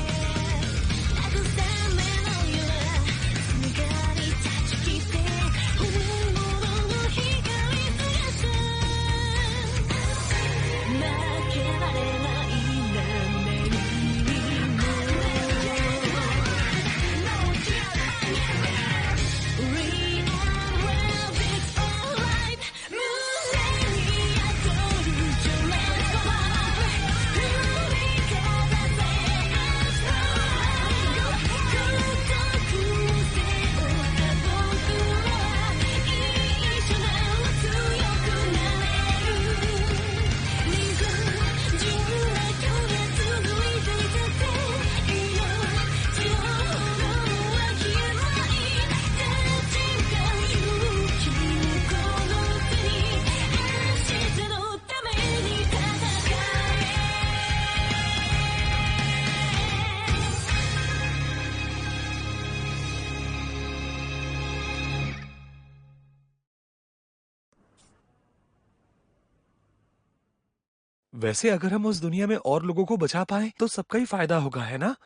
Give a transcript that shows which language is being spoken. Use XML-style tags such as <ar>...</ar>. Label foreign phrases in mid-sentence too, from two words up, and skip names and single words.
<ja>慰めのような願い断ち切って本物の光照らす負けられない何にも</ja> <en>Real love is alright</en> <ja>胸に宿る情熱は振りかざせ Astro 孤独を背負った僕は一緒なら強くなれる理不尽な距離続いていて命を掘るわけない立ち返る君この手に明日のために戦え</ja> <hi>वैसे अगर हम उस दुनिया में और लोगों को बचा पाए तो सबका ही फायदा होगा, है ना?</hi>